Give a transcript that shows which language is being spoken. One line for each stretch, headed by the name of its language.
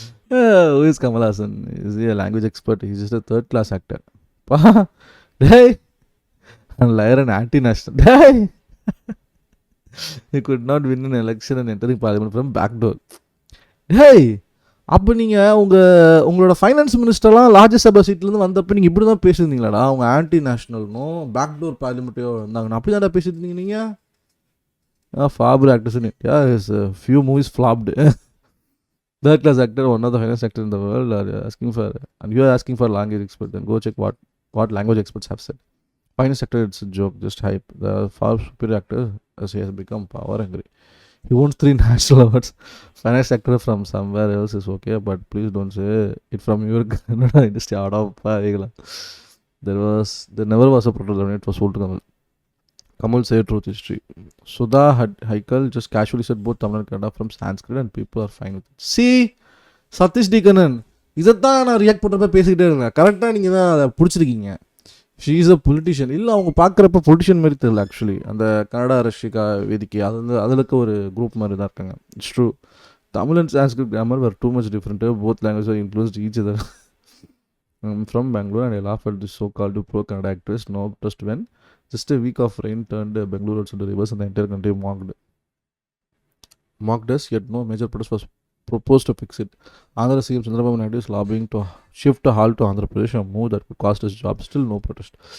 English: Who is Kamal Hassan? Is he a language expert? He's just a third-class actor. Hey! And liar and anti-national. Hey! He could not win an election and entering parliament from back door. Hey!
Tamil: அப்போ நீங்கள் உங்களோட finance மினிஸ்டர்லாம் Rajya Sabha சீட்லேருந்து வந்தப்போ நீங்கள் இப்படி தான் பேசியிருந்தீங்களாடா? அவங்க anti நேஷ்னல்னும் backdoor பார்லிமெண்ட்டையோ இருந்தாங்கண்ணா அப்படி தான்டா பேசியிருந்தீங்க நீங்கள்.
English: ஃபாபர் actors in India is few movies flopped. Third class actor, one of the finest actors in the world, are asking for, and you are asking for language expert, then go check what language experts have said. Finest actor, it's a joke, just hype. The far superior actor, as he has become power hungry. He won 3 national awards. Finest actor from somewhere else is okay, but please don't say it from your Kannada industry. Out of there never was a prototype. It was sold to Kamal. Kamal said truth history. Sudha Haikal just casually said both Tamil and Kannada from Sanskrit and people are fine with it. See, Satish D.
Tamil: Kannan, இதைத்தான் நான் react பண்ணுறப்ப பேசிக்கிட்டே இருந்தேன். கரெக்டாக நீங்கள் தான் அதை பிடிச்சிருக்கீங்க.
English: She is a politician.
Tamil: இல்லை அவங்க பார்க்குறப்ப பொலிட்டிஷியன் மாதிரி தெரியல. ஆக்சுவலி அந்த கன்னடா ரஷ்யா வேதிக்கை அதில் ஒரு குரூப் மாதிரி தான் இருக்காங்க.
English: It's true. Tamil and Sanskrit grammar were too much different. Both language are influenced each other. From Bangalore and I laugh at this so-called pro-Kannada actress. No trust when just a week of rain turned Bengaluru also into rivers and the entire country mocked us, yet no major protest was proposed to fix it. Andhra CM Chandrababu Naidu is lobbying to shift a halt to Andhra Pradesh, a move that could cost his job. Still no protest.